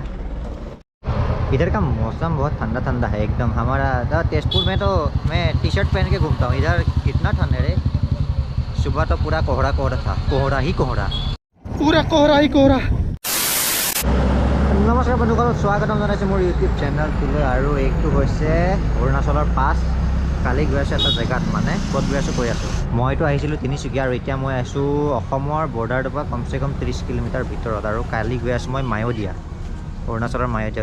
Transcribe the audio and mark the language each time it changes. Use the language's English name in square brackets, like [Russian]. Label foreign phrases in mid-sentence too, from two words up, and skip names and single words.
[Hindi] इधर का मौसम बहुत ठंडा ठंडा है एकदम। हमारा तेजपुर में तो मैं टी शर्ट पहन के घूमता हूँ, इधर कितना ठंडा है। सुबह तो पूरा कोहरा कोहरा था, कोहरा ही कोहरा, पूरा कोहरा ही कोहरा। [Assamese] নমস্কাৰ বন্ধুসকল, স্বাগতম জনাইছোঁ মোৰ ইউটিউব চেনেলটোলৈ। আৰু এইটো হৈছে অৰুণাচলৰ পাছ। কালি গৈ আছোঁ এটা জেগাত, মানে ক'ত গৈ আছোঁ কৈ আছোঁ। মইতো আহিছিলোঁ তিনিচুকীয়া, আৰু এতিয়া মই আছোঁ অসমৰ বৰ্ডাৰটোৰ পৰা কমচে কম 30 কিলোমিটাৰ ভিতৰত। আৰু কালি গৈ আছোঁ মই মায়'দিয়া, অৰুণাচলৰ মায়'দিয়া।